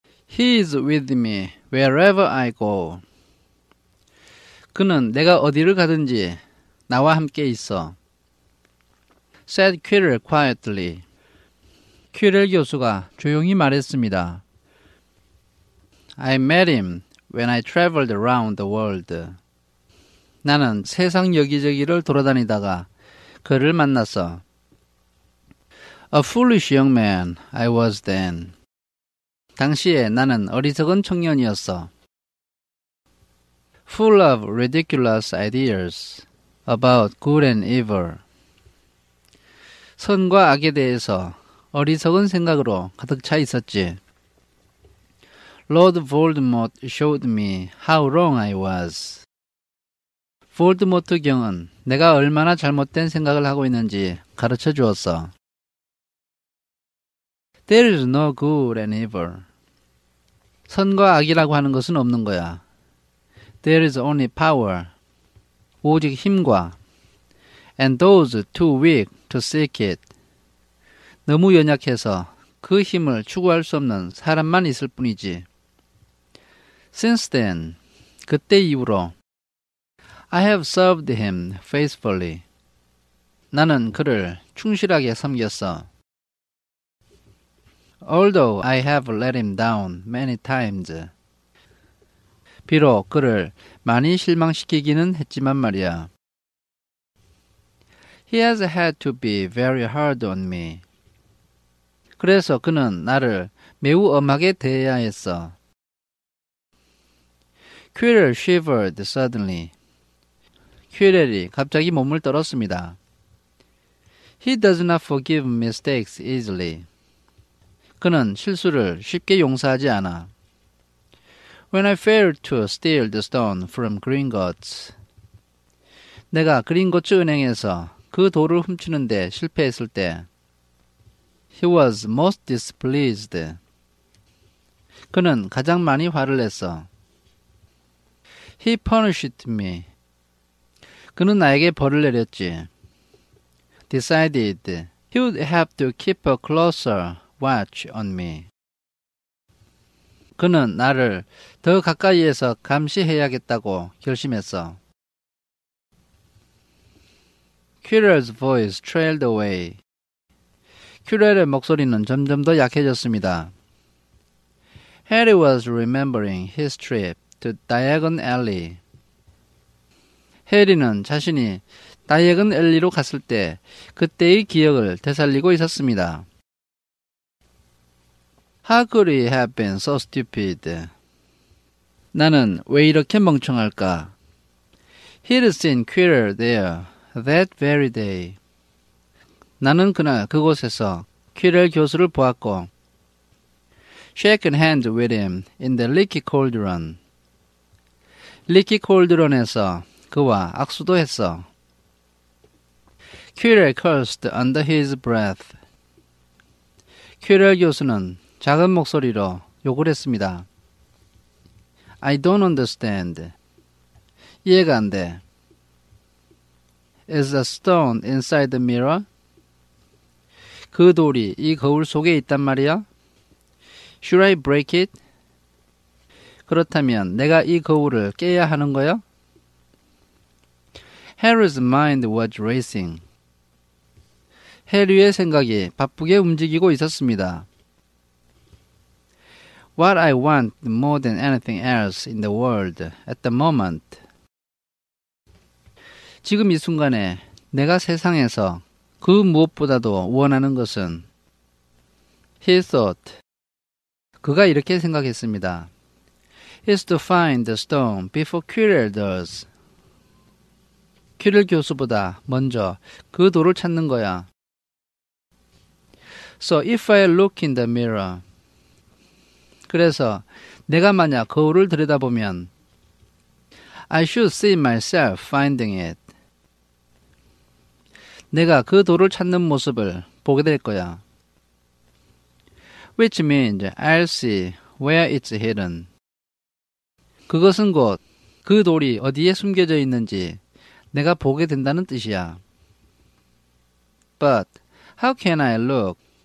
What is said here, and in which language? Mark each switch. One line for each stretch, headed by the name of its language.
English: He is with me wherever I go.
Korean: 그는 내가 어디를 가든지 나와 함께 있어.
English: said Quirrell quietly.
Korean: 퀴렐 교수가 조용히 말했습니다.
English: I met him when I traveled around the world.
Korean: 나는 세상 여기저기를 돌아다니다가 그를 만났어.
English: A foolish young man I was then.
Korean: 당시에 나는 어리석은 청년이었어.
English: Full of ridiculous ideas about good and evil.
Korean: 선과 악에 대해서 어리석은 생각으로 가득 차 있었지.
English: Lord Voldemort showed me how wrong I was.
Korean: 볼드모트 경은 내가 얼마나 잘못된 생각을 하고 있는지 가르쳐 주었어.
English: There is no good and evil.
Korean: 선과 악이라고 하는 것은 없는 거야.
English: There is only power.
Korean: 오직 힘과
English: and those too weak to seek it.
Korean: 너무 연약해서 그 힘을 추구할 수 없는 사람만 있을 뿐이지.
English: Since then,
Korean: 그때 이후로
English: I have served him faithfully.
Korean: 나는 그를 충실하게 섬겼어.
English: Although I have let him down many times.
Korean: 비록 그를 많이 실망시키기는 했지만 말이야.
English: He has had to be very hard on me.
Korean: 그래서 그는 나를 매우 엄하게 대해야 했어.
English: Quirrell shivered suddenly.
Korean: 퀴렐이 갑자기 몸을 떨었습니다.
English: He does not forgive mistakes easily.
Korean: 그는 실수를 쉽게 용서하지 않아.
English: When I failed to steal the stone from Gringotts.
Korean: 내가 그린고츠 은행에서 그 돌을 훔치는데 실패했을 때
English: He was most displeased.
Korean: 그는 가장 많이 화를 냈어.
English: He punished me.
Korean: 그는 나에게 벌을 내렸지.
English: Decided he would have to keep a closer watch on me.
Korean: 그는 나를 더 가까이에서 감시해야겠다고 결심했어.
English: Quirrell's voice trailed away.
Korean: 퀴렐의 목소리는 점점 더 약해졌습니다.
English: Harry was remembering his trip to Diagon Alley.
Korean: 해리는 자신이 다이애건 앨리로 갔을 때 그때의 기억을 되살리고 있었습니다.
English: How could he have been so stupid?
Korean: 나는 왜 이렇게 멍청할까?
English: He'd seen Quirrell there that very day.
Korean: 나는 그날 그곳에서 퀴렐 교수를 보았고
English: shaken hands with him in the leaky cauldron.
Korean: 리키 콜드론에서 그와 악수도 했어.
English: Quirrell cursed under his breath.
Korean: 퀴렐 교수는 작은 목소리로 욕을 했습니다.
English: I don't understand.
Korean: 이해가 안 돼.
English: Is a stone inside the mirror?
Korean: 그 돌이 이 거울 속에 있단 말이야?
English: Should I break it?
Korean: 그렇다면 내가 이 거울을 깨야 하는 거야?
English: Harry's mind was racing.
Korean: 해리의 생각이 바쁘게 움직이고 있었습니다.
English: What I want more than anything else in the world at the moment.
Korean: 지금 이 순간에 내가 세상에서 그 무엇보다도 원하는 것은
English: He thought.
Korean: 그가 이렇게 생각했습니다.
English: is to find the stone before Quirrell does.
Korean: 퀴렐 교수보다 먼저 그 돌을 찾는 거야.
English: So if I look in the mirror.
Korean: 그래서 내가 만약 거울을 들여다보면
English: I should see myself finding it.
Korean: 내가 그 돌을 찾는 모습을 보게 될 거야.
English: Which means I'll see where it's hidden.
Korean: 그것은 곧 그 돌이 어디에 숨겨져 있는지 내가 보게 된다는 뜻이야.
English: But how can I look?